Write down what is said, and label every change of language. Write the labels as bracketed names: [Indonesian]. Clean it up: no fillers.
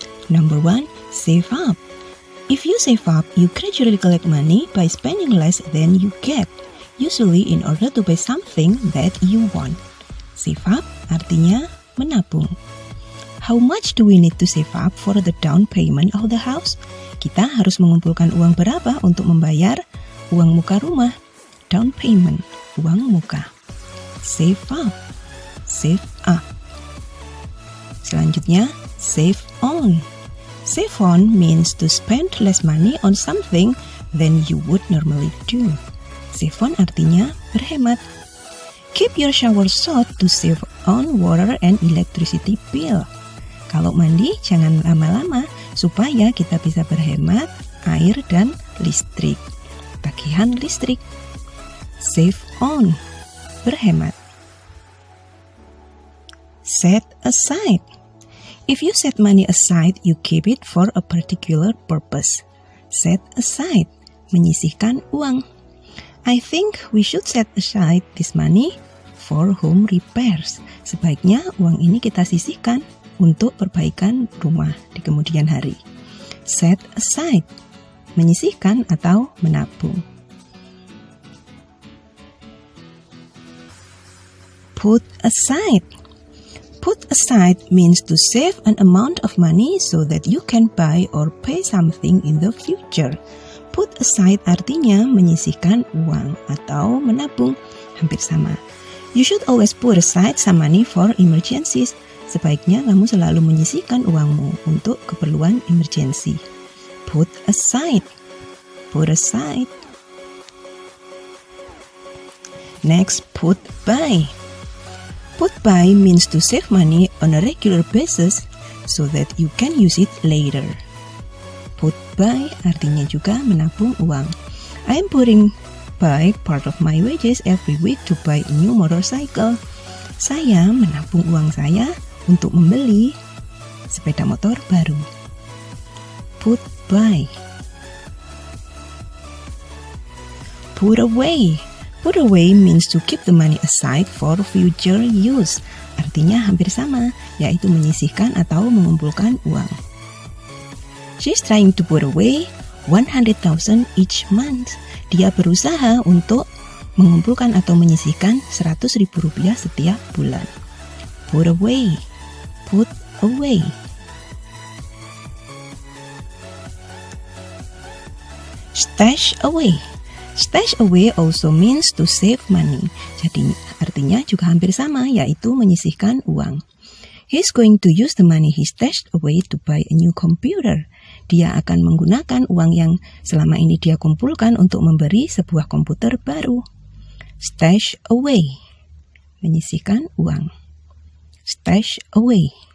[English] Number 1, save up. If you save up, you gradually collect money by spending less than you get, usually in order to buy something that you want. Save up [Indonesian] artinya menabung. [English] How much do we need to save up for the down payment of the house? [Indonesian] Kita harus mengumpulkan uang berapa untuk membayar uang muka rumah? [English] Down payment, [Indonesian] uang muka. [English] Save up, save up. [Indonesian] Selanjutnya, [English] save on. Save on means to spend less money on something than you would normally do. Save on [Indonesian] artinya berhemat. [English] Keep your shower short to save on water and electricity bill. [Indonesian] Kalau mandi jangan lama-lama supaya kita bisa berhemat air dan listrik. Tagihan listrik. [English] Save on, [Indonesian] berhemat. [English] Set aside. If you set money aside, you keep it for a particular purpose. Set aside, [Indonesian] menyisihkan uang. [English] I think we should set aside this money for home repairs. [Indonesian] Sebaiknya uang ini kita sisihkan untuk perbaikan rumah di kemudian hari. [English] Set aside, [Indonesian] menyisihkan atau menabung. [English] Put aside. Put aside means to save an amount of money so that you can buy or pay something in the future. Put aside [Indonesian] artinya menyisihkan uang atau menabung, hampir sama. [English] You should always put aside some money for emergencies. [Indonesian] Sebaiknya kamu selalu menyisihkan uangmu untuk keperluan emergency. Put aside. Put aside. [English] Next, put by. Put by means to save money on a regular basis so that you can use it later. Put by [Indonesian] artinya juga menabung uang. [English] I am putting by part of my wages every week to buy a new motorcycle. [Indonesian] Saya menabung uang saya untuk membeli sepeda motor baru. [English] Put by. Put away. Put away means to keep the money aside for future use. [Indonesian] Artinya hampir sama, yaitu menyisihkan atau mengumpulkan uang. [English] She's trying to put away 100,000 each month. [Indonesian] Dia berusaha untuk mengumpulkan atau menyisihkan 100.000 rupiah setiap bulan. [English] Put away. Put away. Stash away. Stash away also means to save money. [Indonesian] Jadi artinya juga hampir sama, yaitu menyisihkan uang. [English] He's going to use the money he stashed away to buy a new computer. [Indonesian] Dia akan menggunakan uang yang selama ini dia kumpulkan untuk memberi sebuah komputer baru. [English] Stash away, [Indonesian] menyisihkan uang. [English] Stash away.